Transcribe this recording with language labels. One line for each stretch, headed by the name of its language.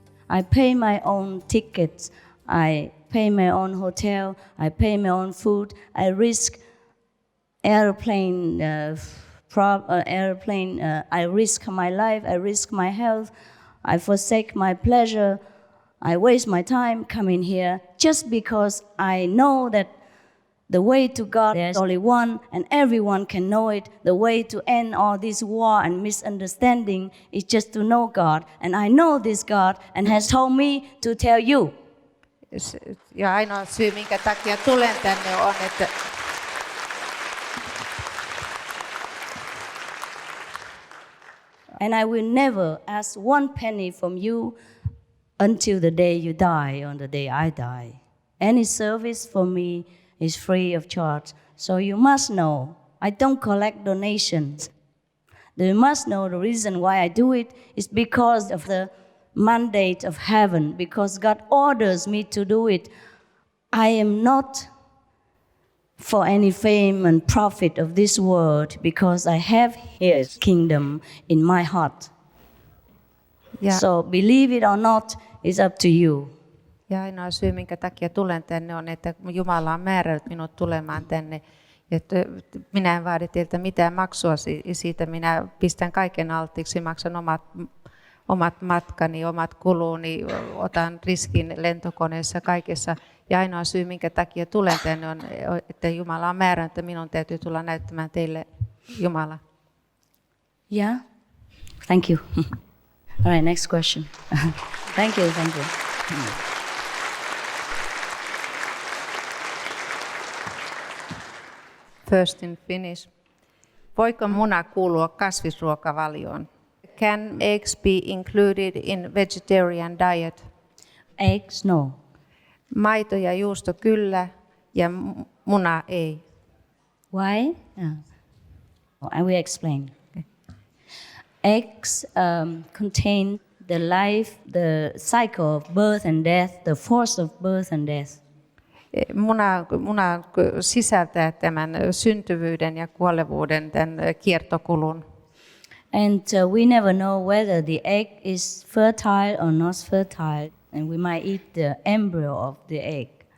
English: I pay my own tickets, I pay my own hotel, I pay my own food, I risk airplane, I risk my life, I risk my health, I forsake my pleasure, I waste my time coming here just because I know that the way to God, there's only one, and everyone can know it. The way to end all this war and misunderstanding is just to know God. And I know this God and has told me to tell you.
Finnish: Ja ainoa syy, minkä takia tulen tänne on, että
English: And I will never ask one penny from you until the day you die, on the day I die. Any service for me is free of charge. So you must know, I don't collect donations. You must know the reason why I do it is because of the mandate of heaven, because God orders me to do it. I am not for any fame and profit of this world, because I have His kingdom in my heart.
Finnish: ja,
English: So believe it or not, it's up to you.
Finnish: ja ainoa syy, minkä takia tulen tänne on, että Jumala on määrännyt minut tulemaan tänne. Että minä en vaadi teiltä mitään maksua siitä, minä pistän kaiken alttiiksi, maksan omat matkani, omat kuluni, otan riskin lentokoneessa kaikessa. Ja ainoa syy, minkä takia tulen tänne on, että Jumala on määrännyt, että minun täytyy tulla näyttämään teille Jumala.
English: Yeah? Thank you. All right, next question. Thank you. First in Finnish.
Finnish: Voiko muna kuulua kasvisruokavalioon?
English: Can eggs be included in vegetarian diet? Eggs, no.
Finnish: Maito ja juusto kyllä ja muna ei.
English: Why? I will explain. Eggs contain the life, the cycle of birth and death, the force of birth and death.
Finnish: Muna sisältää tämän syntyvyyden ja kuolevuuden, tämän kiertokulun.
English: And we never know whether the egg is fertile or not fertile, and we might eat the embryo of the egg.